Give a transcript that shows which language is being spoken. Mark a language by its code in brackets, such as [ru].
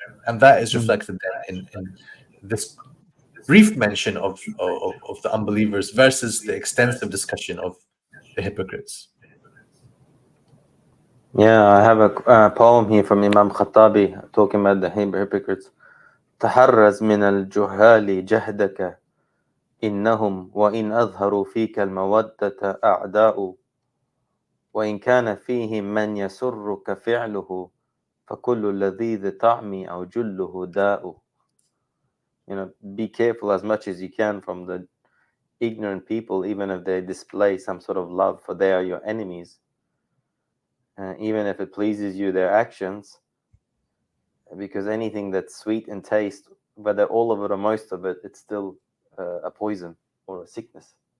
[en] And that is reflected then in this brief mention of the unbelievers versus the extensive discussion of the hypocrites. Yeah, I have a poem here from Imam Khattabi talking about the hypocrites. [ar] تحرز من الجهال جهدك إنهم وإن أظهروا فيك المودة أعداء وإن كان فيهم من يسرك فعله فكل لذيذ طعم أو جله داء. [en] You know, be careful as much as you can from the ignorant people, even if they display some sort of love, for they are your enemies. Even if it pleases you, their actions, because anything that's sweet in taste, whether all of it or most of it, it's still a poison or a sickness.